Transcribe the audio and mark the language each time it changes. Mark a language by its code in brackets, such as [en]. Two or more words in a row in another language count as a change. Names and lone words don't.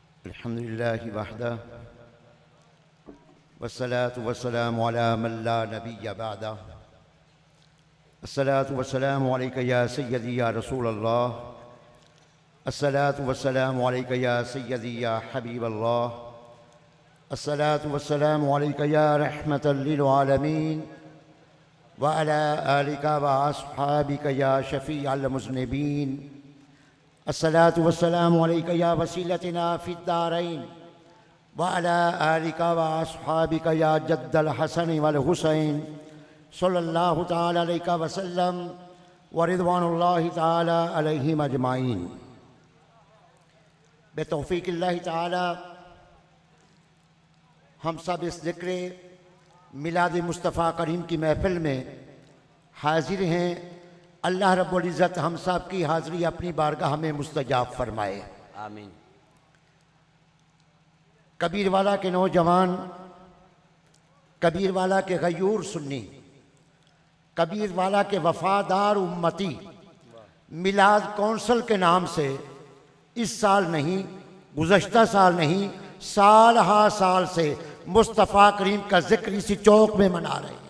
[ar] الحمد لله وحده والصلاة والسلام على من لا نبي بعده الصلاة والسلام عليك يا سيدي يا رسول الله الصلاة والسلام عليك يا سيدي يا حبيب الله الصلاة والسلام عليك يا رحمة للعالمين وعلى آلك وأصحابك يا شفيع المذنبين الصلاة والسلام عليك يا وسيلتنا في الدارين وعلى آلك وأصحابك يا جد الحسن والحسين صلى الله تعالى عليك وسلم ورضوان الله تعالى عليهم أجمعين. بتوفيق الله تعالى [ur] ہم سب اس ذکر میلاد مصطفیٰ کریم کی محفل میں حاضر ہیں. اللہ رب العزت ہم سب کی حاضری اپنی بارگاہ میں مستجاب فرمائے, आमीन। کبیروالا کے نوجوان، کبیروالا کے غیور سنی، کبیروالا کے وفادار امتی میلاد کونسل کے نام سے اس سال نہیں، گزشتہ سال نہیں، سال ہا سال سے مصطفیٰ کریم کا ذکر اسی چوک میں منا رہے ہیں.